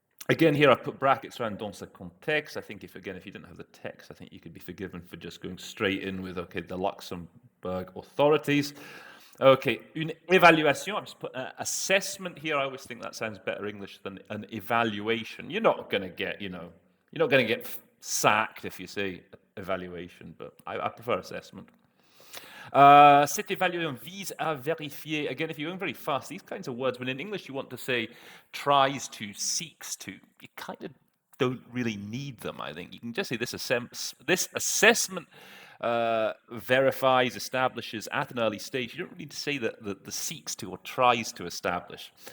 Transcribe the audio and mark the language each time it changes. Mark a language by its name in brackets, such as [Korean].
[English] Again, here I put brackets around [French] dans ce contexte. [English] I think if you didn't have the text, I think you could be forgiven for just going straight in with, okay, the Luxembourg authorities. Okay, [French] une évaluation. [English] I've just put assessment here. I always think that sounds better English than an evaluation. You're not going to get, you're not going to get sacked if you say evaluation, but I prefer assessment. [French] Cette évaluation vise à vérifier. [English] Again, if you're going very fast, these kinds of words, when in English you want to say tries to, seeks to, you kind of don't really need them, I think. You can just say this assessment verifies, establishes at an early stage. You don't really need to say that the seeks to or tries to establish.